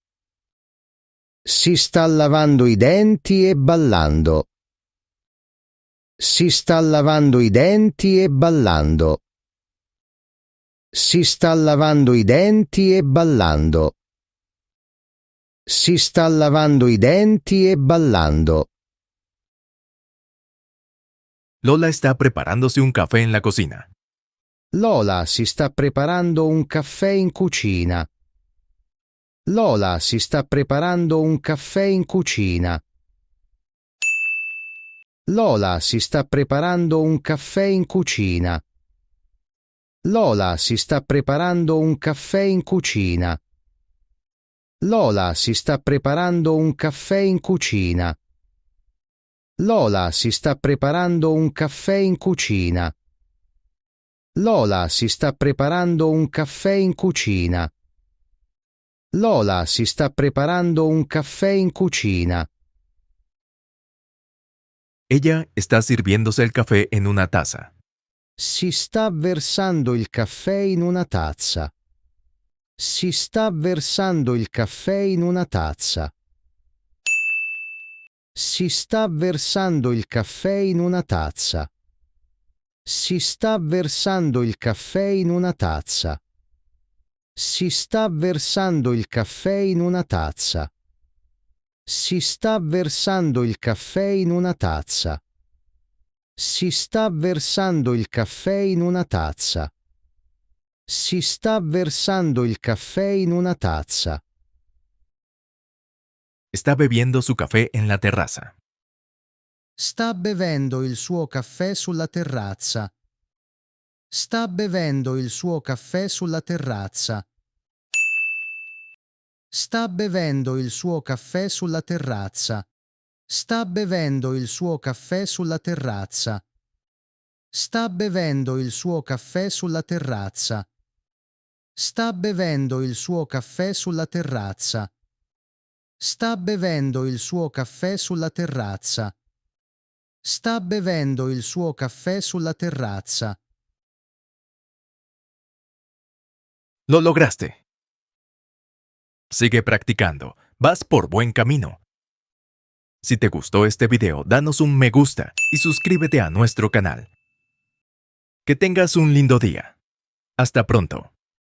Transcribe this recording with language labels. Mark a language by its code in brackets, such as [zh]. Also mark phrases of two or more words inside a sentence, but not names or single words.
[it] Si sta lavando i denti e ballando. Si sta lavando i denti e ballando. Si sta lavando i denti e ballando. Si sta lavando i denti e ballando. [es] Lola está preparándose un café en la cocina. [it] Lola si sta preparando un caffè in cucina. Lola si sta preparando un caffè in cucina. Lola si sta preparando un caffè in cucina. Lola si sta preparando un caffè in cucina. Lola si sta preparando un caffè in cucina. Lola si sta preparando un caffè in cucina. Lola si sta preparando un caffè in cucina. Lola si sta preparando un caffè in cucina. [es] Ella está sirviéndose el café en una taza. [it] Si sta versando il caffè in una tazza. Si sta versando il caffè in una tazza. Si sta versando il caffè in una tazza. Si sta versando il caffè in una tazza. Si sta versando il caffè in una tazza. Si sta versando il caffè in una tazza. Si sta versando il caffè in una tazza. Si sta versando il caffè in una tazza. [es] Está bebiendo su café en la terraza. [it] Sta bevendo il suo caffè sulla terrazza. Sta bevendo il suo caffè sulla terrazza. Sta bevendo il suo caffè sulla terrazza. Sta bevendo il suo caffè sulla terrazza. Sta bevendo il suo caffè sulla terrazza. Sta bevendo il suo caffè sulla terrazza. Sta bevendo il suo caffè sulla terrazza. Sta bevendo il suo caffè sulla terrazza. [es] Lo lograste. Sigue practicando. Vas por buen camino. Si te gustó este video, danos un me gusta y suscríbete a nuestro canal. Que tengas un lindo día. Hasta pronto.